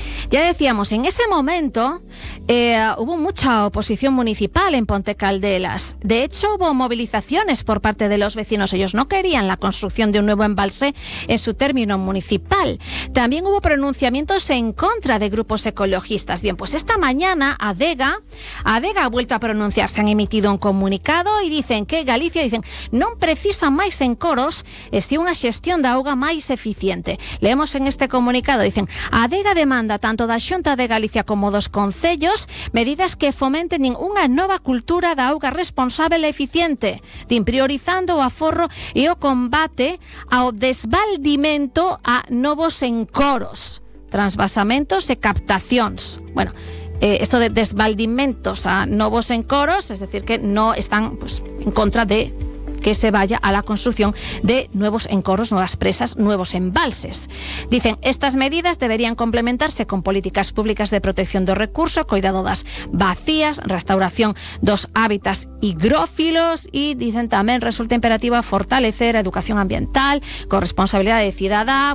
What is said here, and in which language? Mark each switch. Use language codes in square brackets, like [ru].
[es] Ya decíamos, en ese momento hubo mucha oposición municipal en Ponte Caldelas. De hecho, hubo movilizaciones por parte de los vecinos. Ellos no querían la construcción de un nuevo embalse en su término municipal. También hubo pronunciamientos en contra de grupos ecologistas. Bien, pues esta mañana Adega ha vuelto a pronunciarse. Han emitido un comunicado y dicen que Galicia, dicen, [gl] non precisa máis encoros e si unha xestión da auga máis eficiente. [es] Leemos en este comunicado, dicen, [gl] Adega demanda tanto da Xunta de Galicia como dos concellos, medidas que fomenten unha nova cultura da auga responsable e eficiente, priorizando o aforro e o combate ao desbaldimento a novos encoros, transvasamentos e captacións. [es] Bueno, esto de desbaldimentos a novos encoros, es decir, que no están pues, en contra de que se vaya a la construcción de nuevos encoros, nuevas presas, nuevos embalses. Dicen, estas medidas deberían complementarse con políticas públicas de protección [gl] do recurso, cuidado das bacías, restauración dos hábitats higrófilos [es] y dicen [gl] tamén resulta imperativa fortalecer a educación ambiental, corresponsabilidad de cidadá.